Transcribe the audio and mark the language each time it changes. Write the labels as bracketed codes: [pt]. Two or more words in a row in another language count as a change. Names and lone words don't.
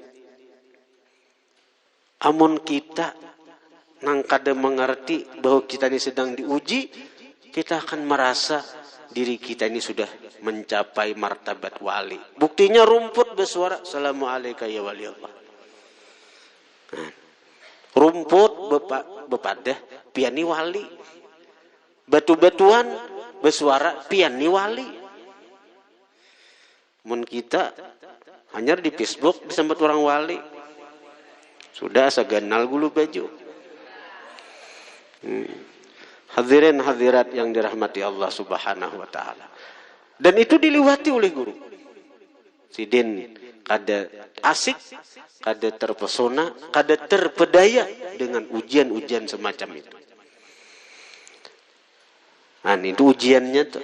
[id] Amun kita nang kada mengerti bahwa kita ini sedang diuji, kita akan merasa diri kita ini sudah mencapai martabat wali. Buktinya rumput bersuara, [ar] السلام عليكم يا ولي الله. [id] Rumput bepadah, piani wali. Batu-batuan bersuara, piani wali. Mun kita hanya di Facebook disebut orang wali. Sudah seganal gulu baju. Hadirin hadirat yang dirahmati [ar] الله سبحانه وتعالى. [id] Dan itu diliwati oleh guru. Sidin kada asik, kada terpesona, kada terpedaya dengan ujian-ujian semacam itu. Nah, itu ujiannya tuh.